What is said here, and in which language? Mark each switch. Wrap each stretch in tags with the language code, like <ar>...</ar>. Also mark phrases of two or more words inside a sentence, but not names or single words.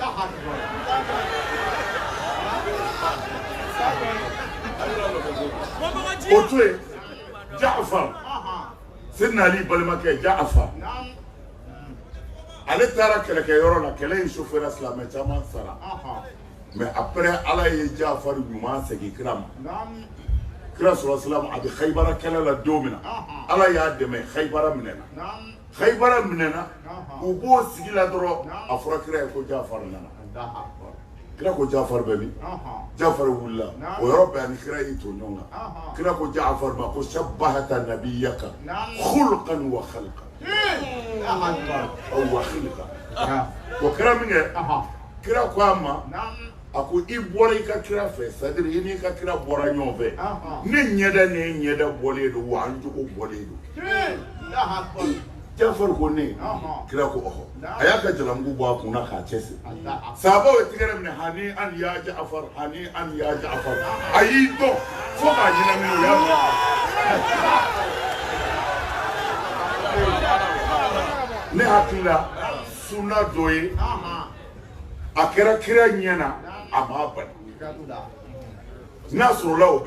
<bm>o to yen Jaafar Seydina Ali balimakɛ Jaafar ale taara kɛlɛkɛyɔrɔ la kɛlɛ in sofɛra silamɛ caman sara</bm> <fr>mais après</fr> <bm>ala ye Jaafar ɲuman segin kira ma kira sɔrɔ a bɛ Xaybara kɛlɛ la don min na ala y'a dɛmɛ Xaybara minɛna u b'o sigi la dɔrɔn a fɔra kira ye ko Jaafar nana kira ko Jaafar bɛ min Jaafar wulila o yɔrɔ bɛɛ ni kira y'i to ɲɔgɔn kan kira ko Jaafar ma ko</bm> <ar>شبهت نبيك خلقا وخلقا وخلقا</ar> <bm>o kɛra min kɛ kira ko a ma a ko i bɔra i ka kira fɛ</bm> <fr>c'est-à-dire</fr> <bm>i n'i ka kira bɔra ɲɔgɔn fɛ ne ɲɛda ni ɲɛda bɔlen don wa an jogo bɔlen don Jaafar ko ne kira ko ɔhɔ a y'a ka jalamugu bɔ a kunna k'a cɛsiri sahabaw ye tigɛrɛ minɛ hani an ya Jaafar hani an ya Jaafar a y'i dɔn fo k'a ɲɛnamini o y'a minɛ ne hakili la sunna dɔ ye a kɛra kira ɲɛna a m'a bali n'a sɔrɔla o</bm>